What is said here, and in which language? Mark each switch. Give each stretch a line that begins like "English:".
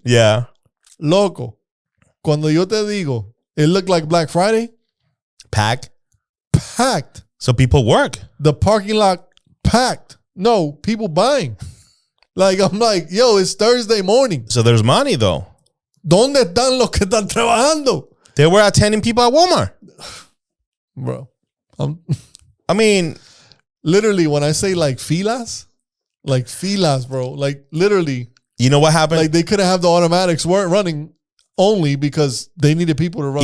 English: Yeah.
Spanish: Loco.
English: Cuando yo te digo, it looked like Black Friday. Packed. So people work. The parking lot packed. No, people buying. Like, I'm like, yo, it's Thursday morning. So there's money though.
Spanish: ¿Dónde están los que están trabajando?
English: They were attending people at Walmart. Bro. I mean, literally, when I say like filas, bro. Like, literally. You know what happened? Like, they couldn't have the automatics weren't running only because they needed people to run.